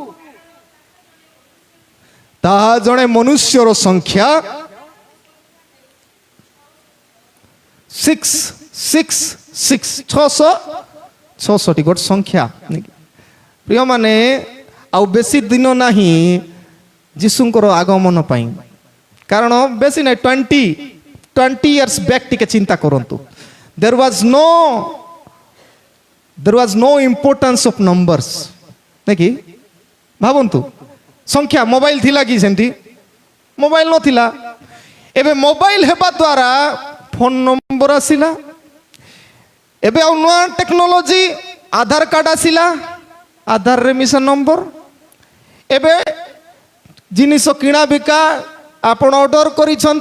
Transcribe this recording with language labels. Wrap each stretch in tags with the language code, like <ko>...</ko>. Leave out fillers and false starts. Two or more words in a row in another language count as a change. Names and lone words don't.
<or>ତାହା ଜଣେ ମନୁଷ୍ୟର ସଂଖ୍ୟା 666 ଗୋଟେ ସଂଖ୍ୟା ପ୍ରିୟ ମାନେ ଆଉ ବେଶୀ ଦିନ ନାହିଁ ଯୀଶୁଙ୍କର ଆଗମନ ପାଇଁ କାରଣ ବେଶୀ ନାହିଁ</or> <en>20 years back</en> <or>ଟିକେ ଚିନ୍ତା କରନ୍ତୁ</or> <en>there was no importance of numbers</en> <or>ନାକି ଭାବନ୍ତୁ ସଂଖ୍ୟା ମୋବାଇଲ ଥିଲା କି ସେମିତି ମୋବାଇଲ ନଥିଲା ଏବେ ମୋବାଇଲ ହେବା ଦ୍ୱାରା ଫୋନ ନମ୍ବର ଆସିଲା ଏବେ ଆଉ ନୂଆ ଟେକ୍ନୋଲୋଜି ଆଧାର କାର୍ଡ ଆସିଲା ଆଧାରରେ ମିଶା ନମ୍ବର ଏବେ ଜିନିଷ କିଣା ବିକା ଆପଣ ଅର୍ଡର କରିଛନ୍ତି</or>